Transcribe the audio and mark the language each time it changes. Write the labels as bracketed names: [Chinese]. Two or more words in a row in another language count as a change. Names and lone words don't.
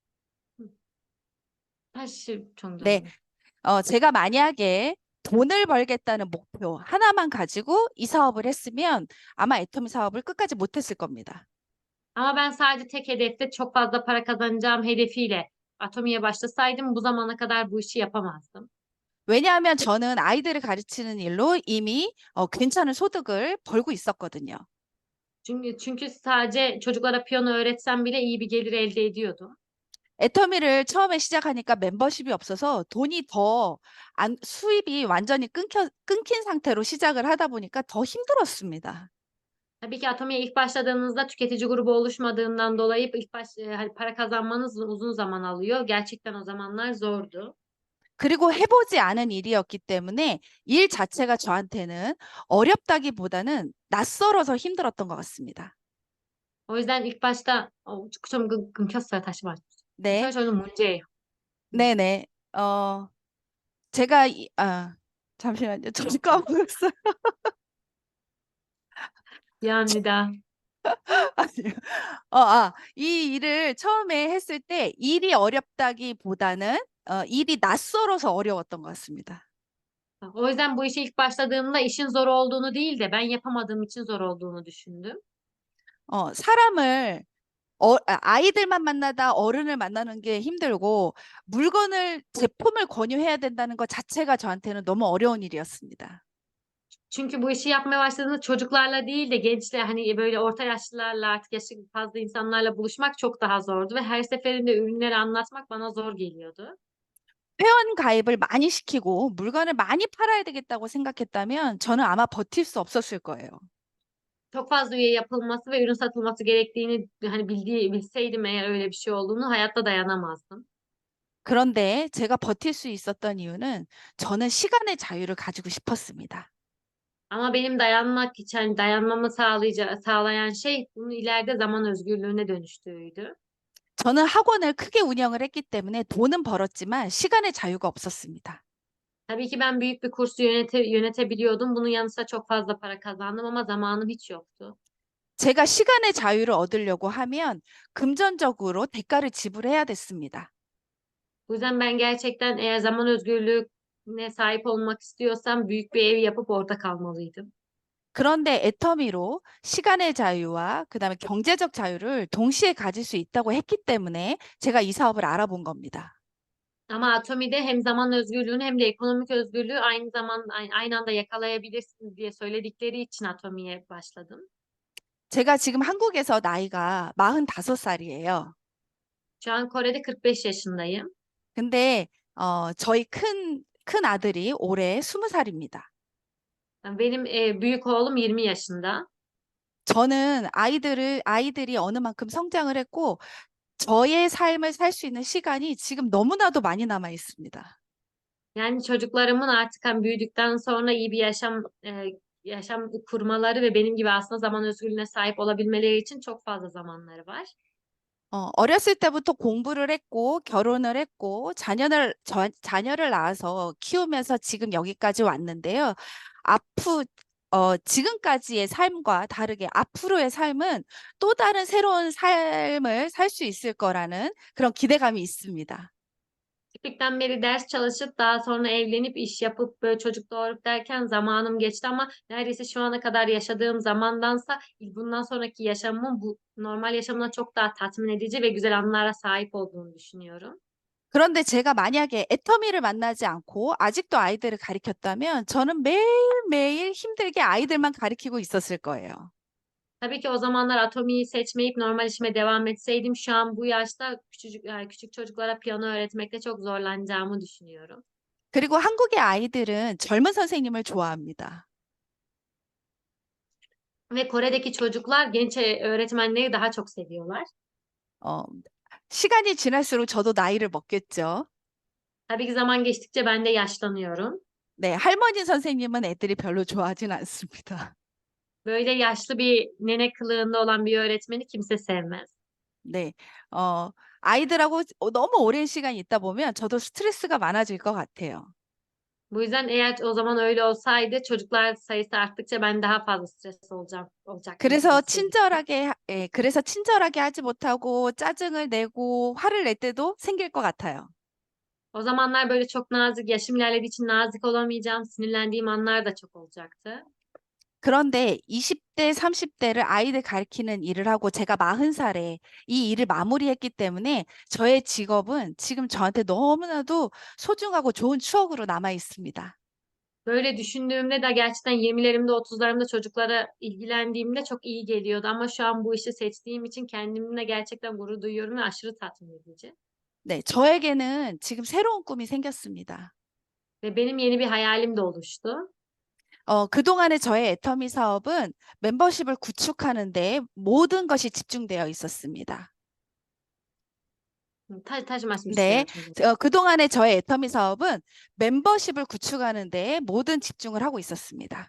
[Korean] 다시 네. 정정해. 제가 만약에 돈을 벌겠다는 목표 하나만 가지고 이 사업을 했으면 아마 애터미 사업을 끝까지 못했을 겁니다. [Turkish] Ama ben sadece tek hedefte çok fazla para kazanacağım hedefiyle Atomi'ye başlasaydım bu zamana kadar bu işi yapamazdım. [Korean] 왜냐하면 저는 아이들을 가르치는 일로 이미 괜찮은 소득을 벌고 있었거든요. [Turkish] Çünkü sadece çocuklara piyano öğretsem bile iyi bir gelir elde ediyordum. [Korean] 애터미를 처음에 시작하니까 멤버십이 없어서 돈이 수입이 완전히 끊긴 상태로 시작을 하다 보니까 더 힘들었습니다. [Turkish] Tabii ki Atomi'ye ilk başladığınızda tüketici grubu oluşmadığından dolayı hani para kazanmanız uzun zaman alıyor. Gerçekten o zamanlar zordu. [Korean] 그리고 해보지 않은 일이었기 때문에 일 자체가 저한테는 어렵다기보다는 낯설어서 힘들었던 것 같습니다. [Turkish] O yüzden ilk başta [Korean] 좀 끊겼어요. 다시 말씀. 네, 저는 문제예요. 네네. 제가 잠시만요. 저도 까먹었어요. 미안합니다. 아니요. 이 일을 처음에 했을 때 일이 어렵다기보다는 일이 낯설어서 어려웠던 것 같습니다. [Turkish] O yüzden bu işe ilk başladığımda işin zor olduğunu değil de ben yapamadığım için zor olduğunu düşündüm. [Korean] 사람을 아이들만 만나다 어른을 만나는 게 힘들고 제품을 권유해야 된다는 것 자체가 저한테는 너무 어려운 일이었습니다. [Turkish] Çünkü bu işi yapmaya başladığımda çocuklarla değil de gençler hani böyle orta yaşlılarla artık yaşı fazla insanlarla buluşmak çok daha zordu ve her seferinde ürünleri anlatmak bana zor geliyordu. [Korean] 회원 가입을 많이 시키고 물건을 많이 팔아야 되겠다고 생각했다면 저는 아마 버틸 수 없었을 거예요. [Turkish] Çok fazla üye yapılması ve ürün satılması gerektiğini hani bilseydim eğer öyle bir şey olduğunu hayatta dayanamazdım. [Korean] 그런데 제가 버틸 수 있었던 이유는 저는 시간의 자유를 가지고 싶었습니다. [Turkish] Ama benim dayanmamı sağlayan şey bunun ileride zaman özgürlüğüne dönüştüğüydü. [Korean] 저는 학원을 크게 운영을 했기 때문에 돈은 벌었지만 시간의 자유가 없었습니다. [Turkish] Tabii ki ben büyük bir kursu yönetebiliyordum. Bunun yanı sıra çok fazla para kazandım ama zamanım hiç yoktu. [Korean] 제가 시간의 자유를 얻으려고 하면 금전적으로 대가를 지불해야 됐습니다. [Turkish] Bu yüzden ben gerçekten eğer zaman özgürlüğüne sahip olmak istiyorsam büyük bir ev yapıp orada kalmalıydım. [Korean] 그런데 애터미로 시간의 자유와 그다음에 경제적 자유를 동시에 가질 수 있다고 했기 때문에 제가 이 사업을 알아본 겁니다. [Turkish] Ama Atomi'de hem zaman özgürlüğünü hem de ekonomik özgürlüğü aynı anda yakalayabilirsiniz diye söyledikleri için Atomi'ye başladım. [Korean] 제가 지금 한국에서 나이가 45살이에요. [Turkish] Şu an Kore'de 45 yaşındayım. [Korean] 근데 저희 큰 아들이 올해 20살입니다. [Turkish] Benim büyük oğlum 20 yaşında. [Korean] 저는 아이들이 어느 만큼 성장을 했고, 저의 삶을 살 수 있는 시간이 지금 너무나도 많이 남아 있습니다. [Turkish] Yani çocuklarımın artık hani büyüdükten sonra iyi bir yaşam kurmaları ve benim gibi aslında zaman özgürlüğüne sahip olabilmeleri için çok fazla zamanları var. [Korean] 어렸을 때부터 공부를 했고, 결혼을 했고, 자녀를 낳아서 키우면서 지금 여기까지 왔는데요. 지금까지의 삶과 다르게 앞으로의 삶은 또 다른 새로운 삶을 살 수 있을 거라는 그런 기대감이 있습니다. [Turkish] Küçükten beri ders çalışıp daha sonra evlenip iş yapıp böyle çocuk doğurup derken zamanım geçti ama neredeyse şu ana kadar yaşadığım zamandansa bundan sonraki yaşamımın bu normal yaşamına çok daha tatmin edici ve güzel anılara sahip olduğunu düşünüyorum. [Korean] 그런데 제가 만약에 애터미를 만나지 않고 아직도 아이들을 가리켰다면 저는 매일매일 힘들게 아이들만 가리키고 있었을 거예요. [Turkish] Tabii ki o zamanlar Atomi'yi seçmeyip normal işime devam etseydim şu an bu yaşta küçük çocuklara piyano öğretmekte çok zorlanacağımı düşünüyorum. [Korean] 그리고 한국의 아이들은 젊은 선생님을 좋아합니다. [Turkish] Ve Kore'deki çocuklar genç öğretmenleri daha çok seviyorlar. [Korean] 어, 시간이 지날수록 저도 나이를 먹겠죠. [Turkish] Tabii ki zaman geçtikçe ben de yaşlanıyorum. [Korean] 네, 할머니 선생님은 애들이 별로 좋아하진 않습니다. [Turkish] Böyle yaşlı bir nene kılığında olan bir öğretmeni kimse sevmez. [Korean] 네, 아이들하고 너무 오랜 시간 있다 보면 저도 스트레스가 많아질 것 같아요. [Turkish] Bu yüzden eğer o zaman öyle olsaydı çocuklar sayısı arttıkça ben daha fazla stres olacaktım gibi hissediyorum. [Korean] 그래서 친절하게 하지 못하고 짜증을 내고 화를 낼 때도 생길 것 같아요. [Turkish] O zamanlar böyle çok nazik, yaşım ilerlediği için nazik olamayacağım, sinirlendiğim anlar da çok olacaktı. [Korean] 그런데 20대, 30대를 아이들 가르치는 일을 하고 제가 40살에 이 일을 마무리했기 때문에 저의 직업은 지금 저한테 너무나도 소중하고 좋은 추억으로 남아 있습니다. [Turkish] Böyle düşündüğümde de gerçekten 20'lerimde, 30'larımda çocuklara ilgilendiğimde çok iyi geliyordu. Ama şu an bu işi seçtiğim için kendimle gerçekten gurur duyuyorum ve aşırı tatmin edici. [Korean] 네, 저에게는 지금 새로운 꿈이 생겼습니다. [Turkish] Ve benim yeni bir hayalim de oluştu. [Korean] 그동안의 저의 애터미 사업은 멤버십을 구축하는 데 모든 것이 집중되어 있었습니다. 다시 말씀 네, 주세요. 그동안의 저의 애터미 사업은 멤버십을 구축하는 데 모든 집중을 하고 있었습니다.